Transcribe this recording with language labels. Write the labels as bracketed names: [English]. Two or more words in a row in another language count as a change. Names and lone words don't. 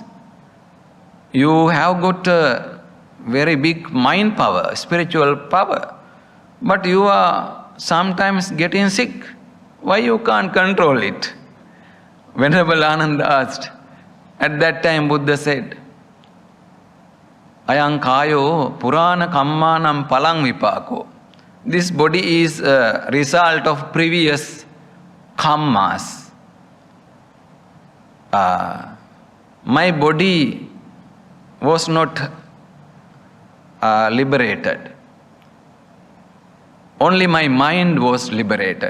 [English] You have got a very big mind power, spiritual power. But you are sometimes getting sick. Why you can't control it? Venerable Ananda asked. At that time Buddha said, [Pali] Ayang kayo purana kammanam palang vipako. [English] This body is a result of previous kammas. My body was not liberated. Only my mind was liberated.